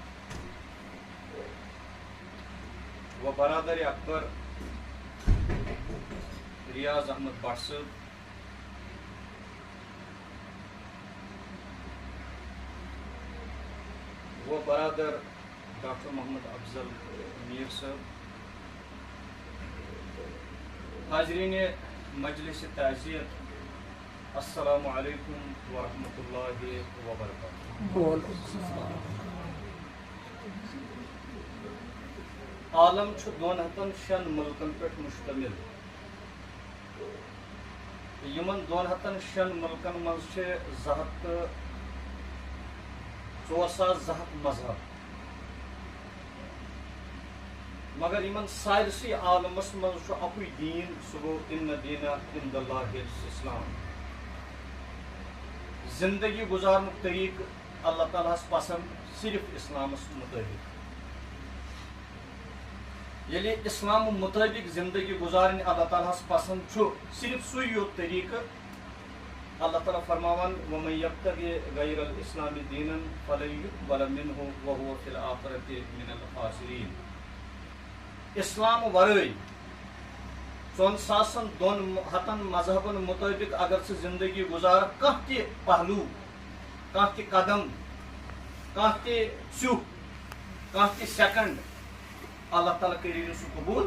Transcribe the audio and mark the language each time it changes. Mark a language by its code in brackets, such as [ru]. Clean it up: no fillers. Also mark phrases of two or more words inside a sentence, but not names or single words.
[ur] و برادر اکبر ریاض احمد بٹ صاحب، وہ برادر ڈاکٹر محمد افضل میر صاحب، حاضرین مجلس تعزیت، [ar] السلام علیکم ورحمۃ اللہ وبرکاتہ۔ [ks] عالم چھُ 206 ملکن پٮ۪ٹھ مشتمل، یمن 206 ملکن منٛز چھِ 2,200 مذہب، مگر یمن سارسی عالمس منٛز چھُ اکُے دین، سُہ گوٚو [ar] اِنَّ دِینَ عِنْدَ اللہِ الاسلام۔ [ks] زندگی گزارنُک طریقہٕ اللہ تعالیٰ ہس پسند صرف اسلامس مطٲبق۔ ییٚلہِ اسلام مطٲبق زندگی گزارٕنۍ اللہ تعالیٰ ہس پسند چھُ، صرف سُے یوت طریقہٕ، اللہ تعالیٰ فرماوان [ar] وَمَن یَبْتَغِ غَیْرَ الْإِسْلَامِ دِینًا فَلَن یُقْبَلَ مِنْهُ وَهُوَ فِی الْآخِرَةِ مِنَ الْخَاسِرِینَ۔ [ks] اسلام ورٲے 4,200 مذہبن مطٲبق اگر ژٕ زندگی گزار، کانٛہہ تہِ پہلوٗ، کانٛہہ تہِ قدم، کانٛہہ تہِ ژیُح، کانٛہہ تہِ سیکنڈ، اللہ تعالیٰ کٔری نہٕ سُہ قبوٗل۔